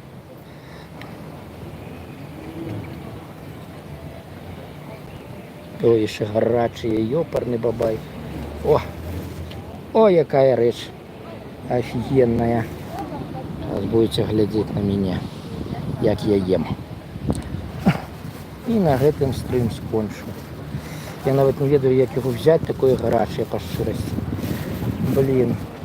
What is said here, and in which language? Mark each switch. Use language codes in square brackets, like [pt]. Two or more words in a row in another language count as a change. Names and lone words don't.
[uk] Ой, ще гарячий, йопарний бабай. О, яка річ офігенна. Зараз будете глядіти на мене, як я їм. [be] І на гэтым стрим скончу. [uk] Я навіть [be] не ведаю, [uk] як його взяти, такое гаряче по щирості. Блін.